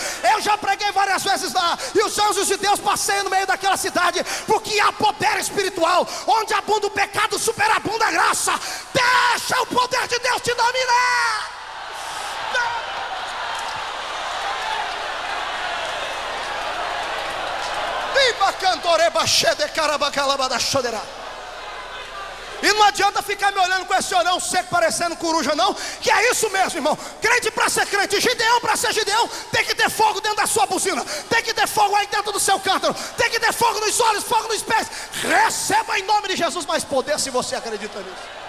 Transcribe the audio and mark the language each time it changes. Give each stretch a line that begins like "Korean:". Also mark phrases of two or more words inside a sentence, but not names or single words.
Portuguese: Eu já preguei várias vezes lá, e os anjos de Deus passeiam no meio daquela cidade, porque há poder espiritual. Onde abunda o pecado, superabunda a graça. Deixa o poder de Deus te dominar. Viva cantoreba de carabacalabada choderá. E não adianta ficar me olhando com esse olhão seco parecendo coruja não, que é isso mesmo, irmão. Crente para ser crente, Gideão para ser Gideão, tem que ter fogo dentro da sua buzina, tem que ter fogo aí dentro do seu cântaro, tem que ter fogo nos olhos, fogo nos pés. Receba em nome de Jesus mais poder, se você acredita nisso.